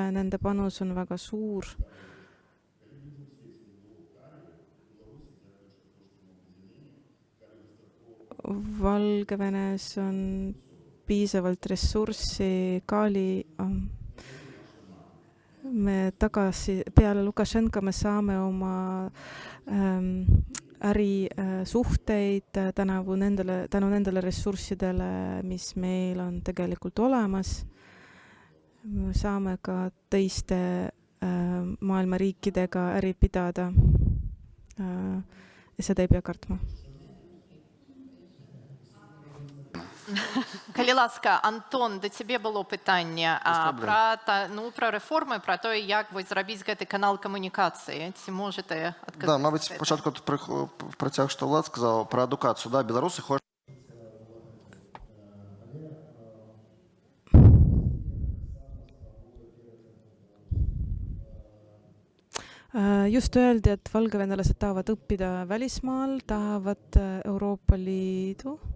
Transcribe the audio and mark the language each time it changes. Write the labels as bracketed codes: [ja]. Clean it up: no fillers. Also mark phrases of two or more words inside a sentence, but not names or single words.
[et] Nende panus on väga suur. Valgevenes on piisavalt ressurssi, me tagasi peale Lukašenka me saame oma ärisuhteid tänu nendele ressurssidele, mis meil on tegelikult olemas. Me saame ka teiste maailma riikidega äri pidada ja seda ei pea kartma. [be] Калі ласка, Антон, да цябе было пытанне пра рэформы, пра тое, як зрабіць гэты канал камунікацыі. Ці можете адказаць? Да, мабыць, спачатку працяг, што Влад сказаў пра адукацыю. Да, беларусы хочуць. [et] Just öeldi, et valgevenelased tahavad õppida välismaal, tahavad Euroopa Liidu.